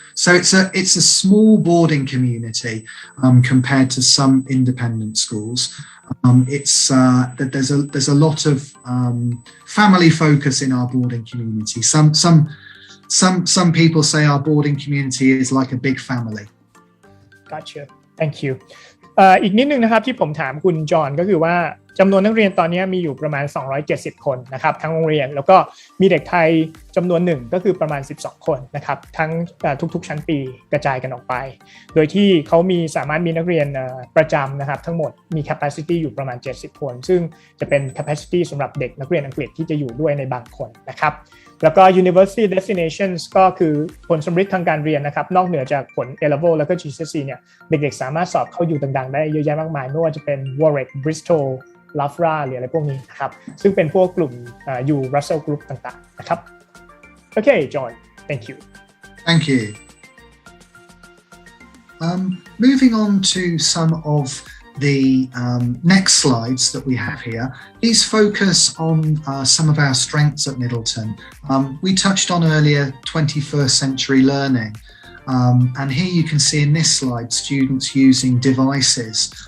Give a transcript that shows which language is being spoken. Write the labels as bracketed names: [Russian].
[English] So it's a small boarding community compared to some independent schools. It's that there's a lot of family focus in our boarding community. Some people say our boarding community is like a big family. Gotcha. Thank you. [Thai] อีกนิดนึงนะครับที่ผมถามคุณจอห์นก็คือว่าจำนวนนักเรียนตอนนี้มีอยู่ประมาณ270คนนะครับทั้งโรงเรียนแล้วก็มีเด็กไทยจำนวนหนึ่งก็คือประมาณ12คนนะครับทั้ง ทุกๆชั้นปีกระจายกันออกไปโดยที่เขาสามารถมีนักเรียนประจำนะครับทั้งหมดมี capacity อยู่ประมาณ70คนซึ่งจะเป็น capacity สำหรับเด็กนักเรียนอังกฤษที่จะอยู่ด้วยในบางคนนะครับแล้วก็ university destinations ก็คือผลสำเร็จทางการเรียนนะครับนอกเหนือจากผล A-level แล้วก็ GCSE เนี่ยเด็กๆสามารถสอบเข้าอยู่ต่างๆได้เยอะแยะมากมายไม่ว่าจะเป็น Warwick Bristol Loughborough หรืออะไรพวกนี้นะครับซึ่งเป็นพวกกลุ่มอยู่ Russell Group ต่างๆนะครับ [English] Okay John thank you Thank you Moving on to some of the next slides that we have here. These focus on some of our strengths at Middleton. We touched on earlier 21st century learning. And here you can see in this slide students using devices.